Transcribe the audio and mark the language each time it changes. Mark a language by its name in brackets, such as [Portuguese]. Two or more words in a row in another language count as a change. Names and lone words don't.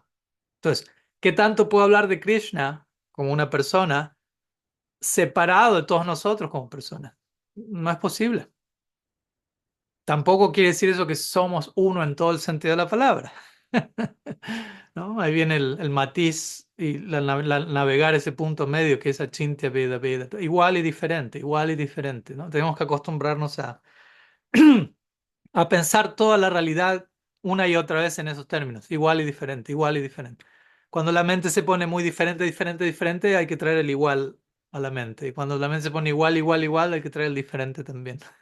[Spanish] Entonces, ¿qué tanto puedo hablar de Krishna como una persona separado de todos nosotros como personas? No es posible. Tampoco quiere decir eso que somos uno en todo el sentido de la palabra. ¿No? Ahí viene el matiz y navegar ese punto medio que es [Sanskrit] अचिन्त्य वेद वेद. [Spanish] Igual y diferente, ¿no? Tenemos que acostumbrarnos a pensar toda la realidad una y otra vez en esos términos. Igual y diferente, igual y diferente. Cuando la mente se pone muy diferente, diferente, diferente, hay que traer el igual a la mente. Y cuando la mente se pone igual, igual, igual, hay que traer el diferente también.